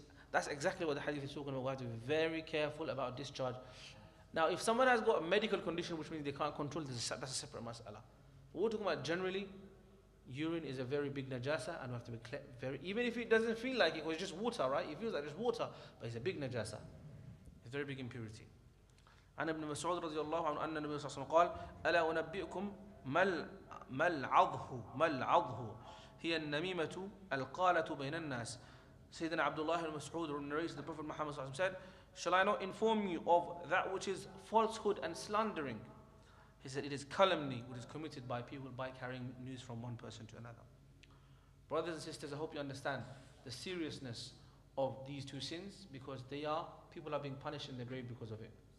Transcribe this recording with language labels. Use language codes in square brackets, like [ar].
[en] That's exactly what the hadith is talking about. We have to be very careful about discharge. Now, if someone has got a medical condition, which means they can't control this, that's a separate mas'ala. We're talking about generally, urine is a very big najasa, and we have to be very, even if it doesn't feel like it, because it's just water, right? It feels like it's water, but it's a big najasa. It's a very big impurity. [ar] عن ابن مسعود رضي الله عنه أن النبي صلى الله عليه وسلم قال ألا أنبئكم ما العضه هي النميمة القالة بين الناس. [en] Sayyidina Abdullah ibn Mas'ud narrates the Prophet Muhammad said, shall I not inform you of that which is falsehood and slandering? He said it is calumny which is committed by people by carrying news from one person to another. Brothers and sisters, I hope you understand the seriousness of these two sins, because people are being punished in the grave because of it.